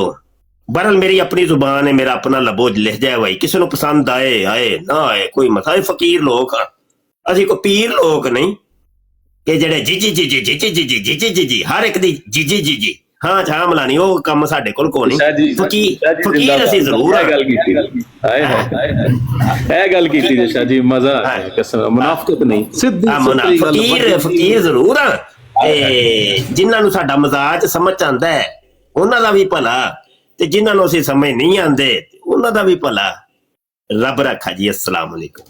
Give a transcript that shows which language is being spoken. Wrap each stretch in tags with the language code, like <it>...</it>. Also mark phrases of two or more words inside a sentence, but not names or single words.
<pa>بہرحال میری اپنی زبان ہے، میرا اپنا لبو لہجہ ہے، بھائی کسی نو پسند آئے آئے نہ آئے کوئی مسئلہ، فقیر لوگ ہاں اسی کو پیر لوگ نہیں کہ جڑے جی جی جی جی جی جی جی جی جی جی جی جی ہر ایک دی جی جی جی جی ہاں جہاں ملانی وہ کم ساڈے کول کو نہیں، فقیر اسی ضرور ہے۔ گل کیتی جی شاہ جی، مزہ آیا، قسم منافقت نہیں، فقیر ضرور ہاں، جنہاں نو ساڈا مزاج سمجھ آندا ہے انہاں دا بھی بھلا، تے جنہاں نو اسی سمجھ نہیں آندے انہاں دا بھی بھلا۔ رب رکھا جی،</pa> <ar>السلام علیکم۔</ar>